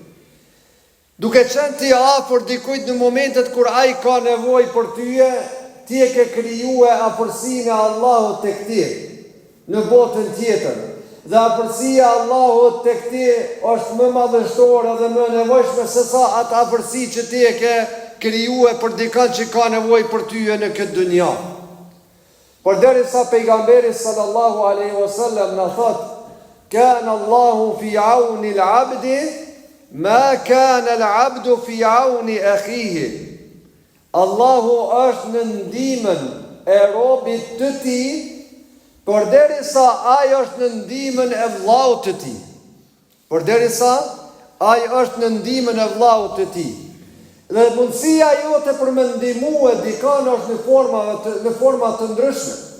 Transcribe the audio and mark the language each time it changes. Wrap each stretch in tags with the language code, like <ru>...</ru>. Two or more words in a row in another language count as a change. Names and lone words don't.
<sq>Duke qenë ti afër dikujt në momentet kur ai ka nevojë për tyje, ti e ke krijuar afërsinë e Allahut tek ti në botën tjetër. Dhe afërsia e Allahut tek ti është më madhështore dhe më nevojshme se sa atë afërsi që ti e ke krijuar për dikën që ka nevojë për ty në këtë dunja. Por derisa pejgamberi</sq> <ar>صلى الله عليه وسلم</ar> <sq>na thot:</sq> <ar>"كان الله في عون العبد ما كان العبد في عون أخيه."</ar> <sq>Allahu është në ndihmën e robit të tij, përderisa ai është në ndihmën e vllaut të tij. Përderisa ai është në ndihmën e vllaut të tij. Dhe mundësia jote për me ndihmue dikon është në forma të ndryshme.</sq>